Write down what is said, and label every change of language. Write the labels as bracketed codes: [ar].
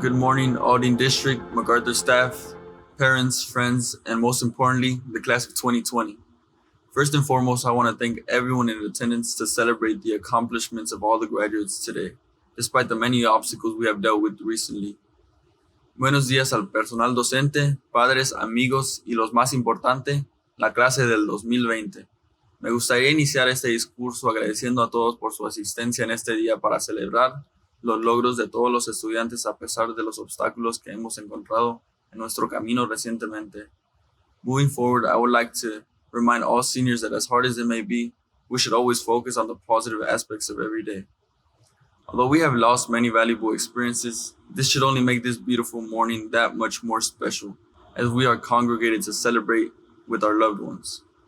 [en] Good morning, Aldine District, MacArthur staff, parents, friends, and most importantly, the class of 2020. First and foremost, I want to thank everyone in attendance to celebrate the accomplishments of all the graduates today, despite the many obstacles we have dealt with recently. [es] Buenos días al personal docente, padres, amigos y los más importante, la clase del 2020. Me gustaría iniciar este discurso agradeciendo a todos por su asistencia en este día para celebrar los logros de todos los estudiantes a pesar de los obstáculos que hemos encontrado en nuestro camino recientemente. [en] Moving forward, I would like to remind all seniors that as hard as it may be, we should always focus on the positive aspects of every day. Although we have lost many valuable experiences, this should only make this beautiful morning that much more special, as we are congregated to celebrate with our loved ones.